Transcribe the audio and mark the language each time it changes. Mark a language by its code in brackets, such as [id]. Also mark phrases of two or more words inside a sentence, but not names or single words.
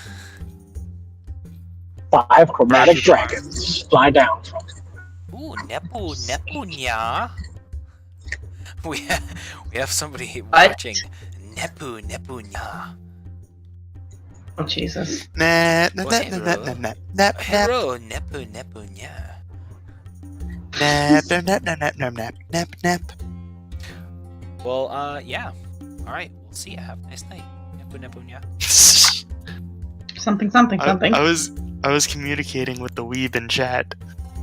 [en] 5 chromatic dragons fly down from it. Ooh, Nepu nya. We have somebody What? watching. Nepu nya. Oh Jesus. Nap, nap, Well, nap, hey, nap, bro. nap, nap, nap, nap, Hello, Nepu nya. nap, nap, nap, nap, nap, nap, nap, nap. Well, yeah. All right, we'll see you. Have a nice night. Nepu nya. Something. I was communicating with the weeb in chat.